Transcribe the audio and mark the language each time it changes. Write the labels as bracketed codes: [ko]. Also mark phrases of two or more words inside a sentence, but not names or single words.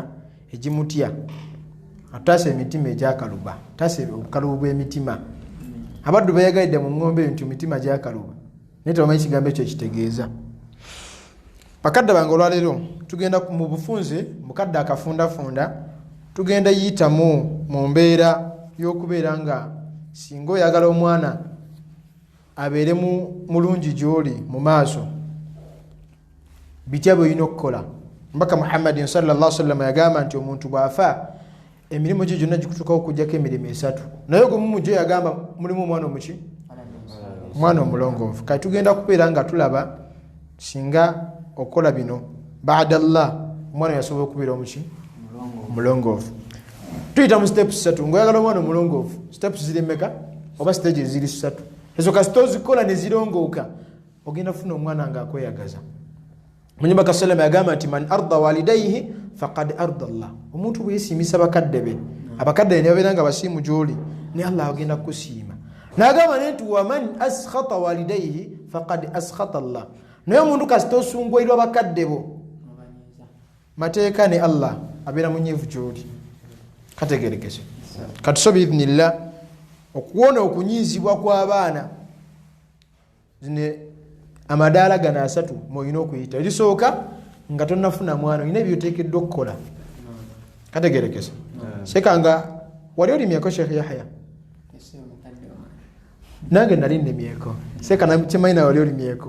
[lg] egimutya atutaase emitima egyakaluba taase obukalubu bw'emitima abaddu beyagalidde mu ngombe nti emitima gyakaluba naye tebamanyi kigambo ekyo kitegeeza bakadde bange olwaleero tugenda mu bufunze mukadde akafundafunda tugenda yitamu mu mbeera y'okubeera nga singa oyagala omwana abeere mulungi gy'oli mu maaso bitya bw'olina okukola mbaka Muhammadin [ar] sallallahu alaihi wasallam [lg] yagamba nti omuntu bw'afa emirimu gye gyonna gikutuukawo okuggyako emirimu 3 naye gumu mu gyo yagamba mulimu omwana omuki omwana omulongoofu kati tugenda kubeera nga tulaba singa okola bino baadallah omwana yasobola okubeera omuki omulongoofu tuyita mu steps 3 ng'oyagala omwana omulongoofu steps ziri mmeka oba stage ziri 3 ezo kasita ozikola ne zirongooka ogenda kufuna omwana ng'akweyagaza munyumba kasalama yagamba nti [ar] man arda walidayhi faqad arda Allah [lg] omuntu bwe yesiimisa bakadde be abakadde ne babeera nga basiimu gy'oli ne Allah agenda kusiima n'agamba nti [ar] wa man askhata walidayhi faqad askhata Allah [lg] naye omuntu kasita osungwairwa bakadde bo mateeka ne Allah abeera munyiivu gy'oli kategerekese katuso biidhnillah okuwona okunyiizibwa kw'abaana zine amadaala gano 3 mwolina okuyita erisooka nga tonnafuna mwana olina ebyoteekeddwa okukola kategerekese sekanga wali olimyeko Sheikh Yahya nange nali ndemyeko seka nakimanyi nawe wali olimyeko